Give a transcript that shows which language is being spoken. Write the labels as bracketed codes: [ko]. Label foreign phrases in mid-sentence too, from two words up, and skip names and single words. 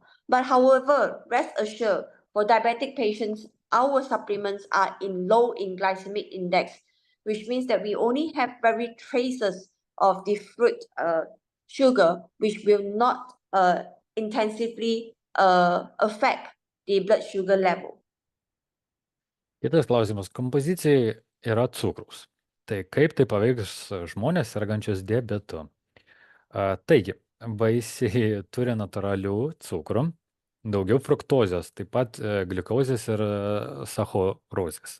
[en] But however, rest assured, for diabetic patients, our supplements are low in glycemic index, which means that we only have very traces of the fruit sugar, which will not intensively affect the blood sugar level. [lt] Kitas klausimas. Kompozicijai yra cukraus. Tai kaip tai paveiks žmonės sergančius diabetu? Taigi, vaisiai turi natūralių cukrų, daugiau fruktozės, taip pat gliukozės ir sacharozės.